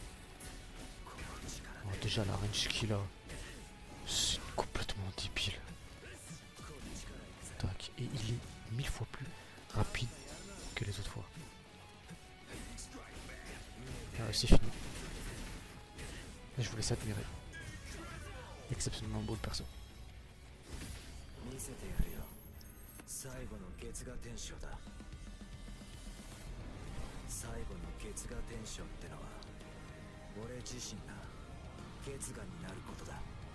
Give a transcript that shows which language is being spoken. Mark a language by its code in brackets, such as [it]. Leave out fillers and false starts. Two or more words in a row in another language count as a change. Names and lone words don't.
[fr] Oh, déjà la range qu'il a, c'est complètement débile. Tac, et il est 1000 fois plus rapide que les autres fois. C'est fini. Et je vous laisse admirer. Exceptionnellement beau le perso. [ja] 見せてやるよ。最後の月牙天使だ。最後の月牙天使ってのは俺自身が月牙になることだ。